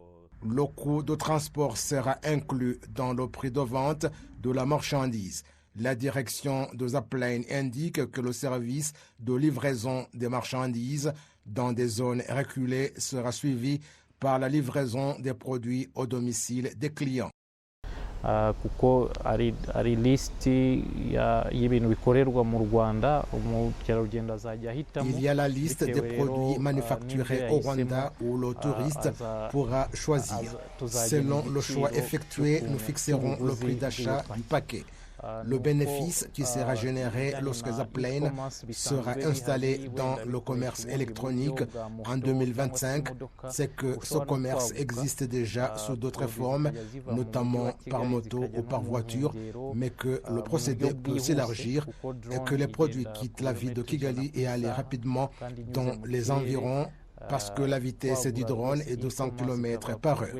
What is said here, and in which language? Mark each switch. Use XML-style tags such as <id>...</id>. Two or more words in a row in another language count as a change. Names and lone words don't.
<fr>Le coût de transport sera inclus dans le prix de vente de la marchandise. La direction de Zapline indique que le service de livraison des marchandises dans des zones reculées sera suivi par la livraison des produits au domicile des clients.</fr> <rw>kuko ari lisiti y'ibintu bikorerwa mu Rwanda umukerarugendo azajya ahitamo.</rw> <fr>Il y a la liste des produits manufacturés au Rwanda où le touriste pourra choisir. Selon le choix effectué, nous fixerons le prix d'achat du paquet. Le bénéfice qui sera généré lorsque Zapline sera installé dans le commerce électronique en 2025, c'est que ce commerce existe déjà sous d'autres formes, notamment par moto ou par voiture, mais que le procédé peut s'élargir et que les produits quittent la ville de Kigali et aller rapidement dans les environs parce que la vitesse du drone est de 100 km par heure.</fr>